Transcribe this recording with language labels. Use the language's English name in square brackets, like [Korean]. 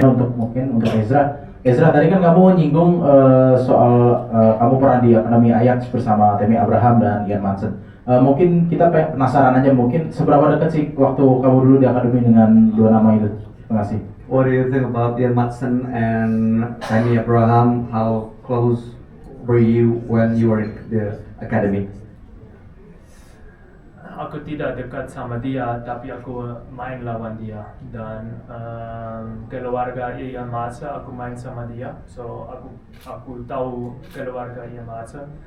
[Indonesian] Untuk Ezra, tadi kan kamu nyinggung soal kamu pernah di Akademi Ajax bersama Tammy Abraham dan Ian Maatsen. Mungkin kita penasaran aja, mungkin seberapa dekat sih waktu kamu dulu di akademi dengan dua nama itu? Terima kasih. [English] What do you think about Ian Maatsen and Tammy Abraham? How close were you when you were in the academy? [Indonesian] Aku tidak dekat sama dia, tapi aku main lawan dia. Dan keluarga Ian Maatsen, aku main sama dia. So aku tahu keluarga Ian Maatsen.